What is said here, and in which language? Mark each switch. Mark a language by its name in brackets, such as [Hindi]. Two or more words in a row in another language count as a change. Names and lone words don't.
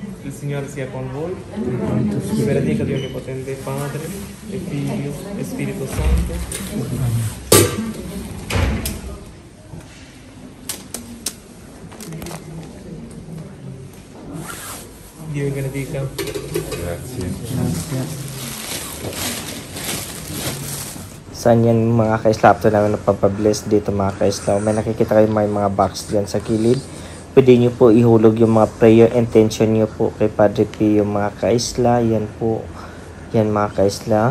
[Italian] Il Signore sia con voi, vi benedica Dio Onnipotente, Padre e Figlio e Spirito Santo. Dio vi benedica. Grazie. [Filipino] Saan yan mga kaisla? After namin nagpapabless dito mga kaisla, may nakikita kayo may mga box dyan sa kilid. Pwede nyo po ihulog yung mga [English] prayer intention [Filipino] nyo po kay Padre Pio mga kaisla. Yan po. Yan mga kaisla.